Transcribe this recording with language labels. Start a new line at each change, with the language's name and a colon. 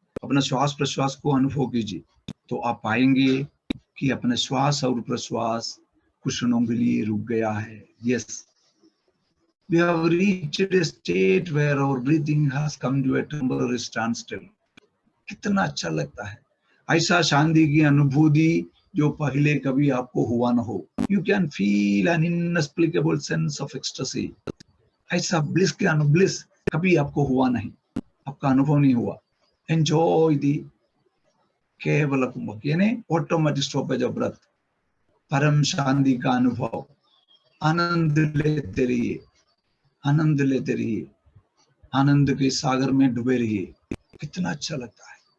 Hindi: अपना श्वास प्रश्वास को अनुभव कीजिए तो आप पाएंगे कि अपने श्वास और प्रश्वास कुछ क्षणों के लिए रुक गया है।
English: Yes, we have reached a state where our breathing has come to a temporary standstill.
Hindi: कितना अच्छा लगता है ऐसा शांति की अनुभूति जो पहले कभी आपको हुआ ना हो।
English: You can feel an inexplicable sense of ecstasy.
Hindi: ऐसा ब्लिस के ब्लिस कभी आपको हुआ नहीं, आपका अनुभव नहीं हुआ।
English: Enjoy the
Hindi: केवल कुंभक यानी
English: automatic stoppage of breath,
Hindi: परम शांति का अनुभव। आनंद लेते रहिए, आनंद लेते रहिए, आनंद के सागर में डूबे रहिए। कितना अच्छा लगता है।